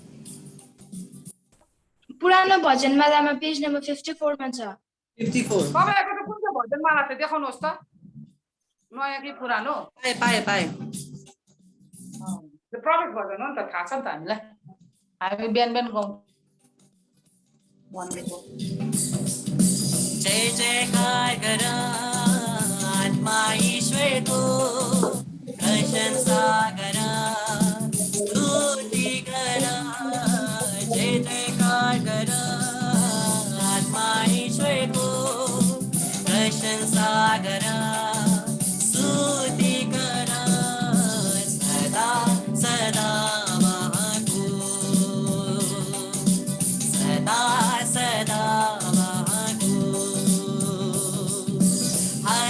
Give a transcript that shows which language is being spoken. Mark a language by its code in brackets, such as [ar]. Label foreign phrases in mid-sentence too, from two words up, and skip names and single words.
[ne] पुरानो भजनमालामा पेज नम्बर 54 मा छ। 54। तपाईको त कुन चाहिँ भजनमाला छ देखाउनुहोस् त, नयाँ कि पुरानो? पाए। त्यो प्रवेश भजन हो नि त, थाहा छ नि त हामीलाई, हामी बिहान बिहान गाउँ भनेको। जय जयकार करा आत्मा ईश्वर को, प्रशंसा करा, स्तुति करा, जय जयकार करा आत्मा ईश्वर को, प्रशंसा करा, स्तुति करा, सदा सदा वहाँ को, सदा सदा वहाँ को।